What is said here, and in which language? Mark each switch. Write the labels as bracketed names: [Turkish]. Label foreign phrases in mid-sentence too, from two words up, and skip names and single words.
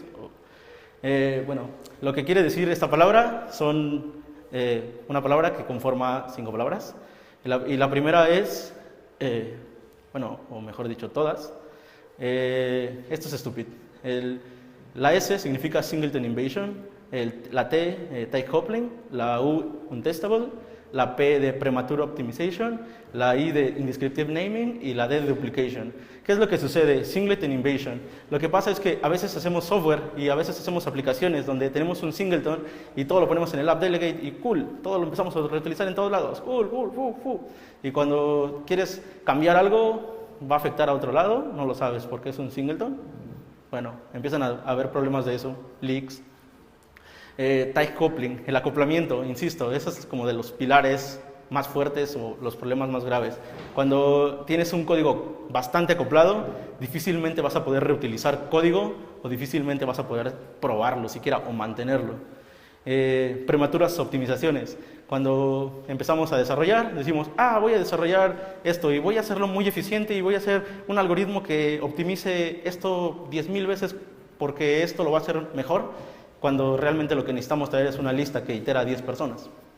[Spanish] Bueno, lo que quiere decir esta palabra son una palabra que conforma 5 palabras. Y la primera es, bueno, o mejor dicho, todas. Esto es stupid. La S significa [English] Singleton Invasion, [Spanish] la T, [English] Tight Coupling, [Spanish] la U, Untestable, la P de [English] Premature Optimization, [Spanish] la I de [English] Indescriptive Naming [Spanish] y la D de Duplication. ¿Qué es lo que sucede? [English] Singleton Invasion. [Spanish] Lo que pasa es que a veces hacemos software y a veces hacemos aplicaciones donde tenemos un singleton y todo lo ponemos en el [English] app delegate [Spanish] y cool, todo lo empezamos a reutilizar en todos lados. Cool. Y cuando quieres cambiar algo, va a afectar a otro lado, no lo sabes porque es un singleton. Bueno, empiezan a haber problemas de eso, leaks. [English] Tight coupling, [Spanish] el acoplamiento, insisto, eso es como de los pilares más fuertes o los problemas más graves. Cuando tienes un código bastante acoplado, difícilmente vas a poder reutilizar código o difícilmente vas a poder probarlo siquiera o mantenerlo. Prematuras optimizaciones. Cuando empezamos a desarrollar, decimos, voy a desarrollar esto y voy a hacerlo muy eficiente y voy a hacer un algoritmo que optimice esto 10,000 veces porque esto lo va a hacer mejor, cuando realmente lo que necesitamos traer es una lista que itera a 10 personas.